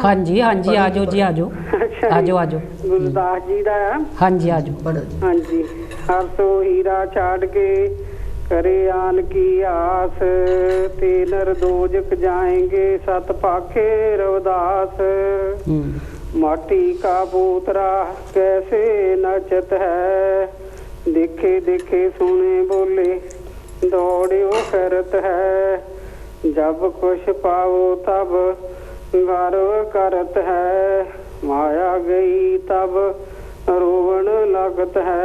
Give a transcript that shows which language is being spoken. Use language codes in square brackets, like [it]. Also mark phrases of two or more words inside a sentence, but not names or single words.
[pa] ਹਾਂਜੀ ਹਾਂਜੀ ਆ ਜਾਓ ਜੀ, ਆ ਜਾਓ ਅੱਛਾ ਆ ਜੀ। ਜਾਓ ਆ ਜਾਓ। ਗੁਰਦਾਸ ਜੀ ਦਾ ਆ। ਹਾਂਜੀ ਆ ਜਾਓ। ਪੜੋ ਜੀ। ਹਾਂਜੀ। ਹਰ ਸੋ ਹੀਰਾ ਛਾੜ ਕੇ ਕਰੇ ਆਨ ਕੀ ਆਸ, ਤੇ ਨਰ ਦੋਜਕ ਜਾਏਂਗੇ ਸਤ ਪਾਖੇ रविदास। [hi] माटी का पूतरा कैसे नचत है, देखे देखे सुने बोले दौड़ियो करत है। जब कुछ पाओ तब गर्व करत है, माया गई तब रोवन लगत है।